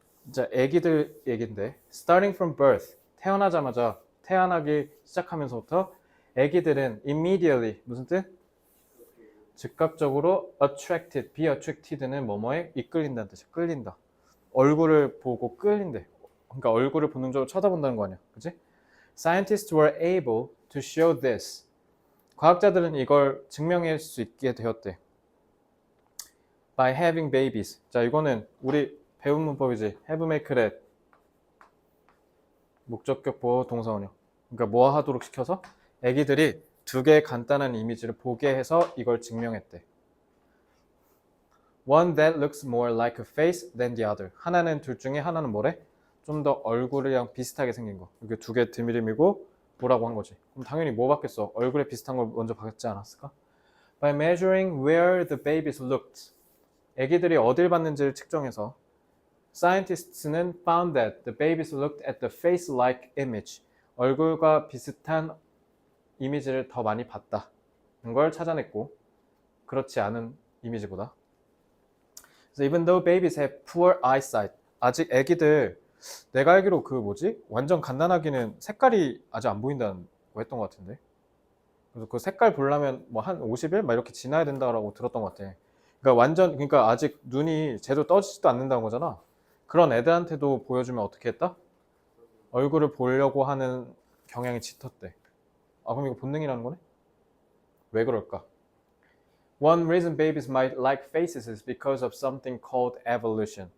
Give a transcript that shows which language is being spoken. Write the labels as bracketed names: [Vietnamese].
[Korean] 자, 애기들 얘긴데 [English] starting from birth, [Korean] 태어나자마자 태어나기 시작하면서부터 애기들은 immediately 무슨 뜻? 즉각적으로 attracted, be attracted는 뭐뭐에 이끌린다는 뜻이야. 끌린다. 얼굴을 보고 끌린대. 그러니까 얼굴을 본능적으로 쳐다본다는 거 아니야. 그치? [English] Scientists were able to show this. [Korean] 과학자들은 이걸 증명할 수 있게 되었대. [English] By having babies. [Korean] 자, 이거는 우리 배운 문법이지. [English] have, make, let. [Korean] 목적격 보호 동사원형. 그러니까 뭐 하도록 시켜서 애기들이 두 개의 간단한 이미지를 보게 해서 이걸 증명했대. [English] One that looks more like a face than the other. [Korean] 하나는 둘 중에 하나는 뭐래? 좀 더 얼굴이랑 비슷하게 생긴 거. 이게 두 개 드미림이고 뭐라고 한 거지. 그럼 당연히 뭐 받겠어? 얼굴에 비슷한 걸 먼저 받지 않았을까? [English] By measuring where the babies looked. [Korean] 애기들이 어딜 봤는지를 측정해서 [English] Scientists는 found that the babies looked at the face-like image. [Korean] 얼굴과 비슷한 이미지를 더 많이 봤다는 걸 찾아냈고 그렇지 않은 이미지보다. [English] So even though babies have poor eyesight, [Korean] 아직 애기들 내가 알기로 그 뭐지? 완전 갓난아기는 색깔이 아직 안 보인다는 거 했던 것 같은데. 그래서 그 색깔 보려면 뭐 한 50일 막 이렇게 지나야 된다라고 들었던 것 같아. 그러니까 아직 눈이 제대로 떠지지도 않는다는 거잖아. 그런 애들한테도 보여주면 어떻게 했다? 얼굴을 보려고 하는 경향이 짙었대. 아, 그럼 이거 본능이라는 거네? 왜 그럴까? [English] One reason babies might like faces is because of something called evolution.